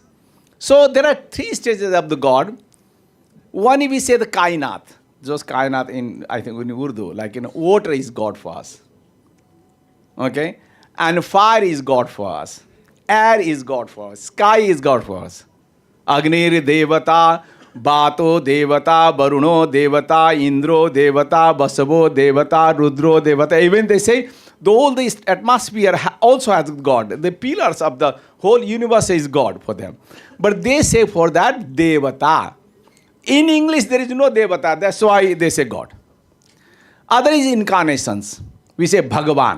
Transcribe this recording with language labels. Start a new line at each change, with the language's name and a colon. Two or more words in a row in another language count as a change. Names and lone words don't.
English: So there are three stages of the God. One, if we say the Kainat, just Kainat in, I think in Urdu, like, water is God for us. Okay? And fire is God for us. Air is God for us. Sky is God for us.
Sanskrit: Agnir Devata, Bato Devata, Baruno Devata, Indro Devata, Basavo Devata, Rudro Devata.
English: Even they say, all this atmosphere also has God. The pillars of the whole universe is God for them. But they say for that, Devata. In English, there is no Devata. That's why they say God. Other is incarnations. We say Bhagavan.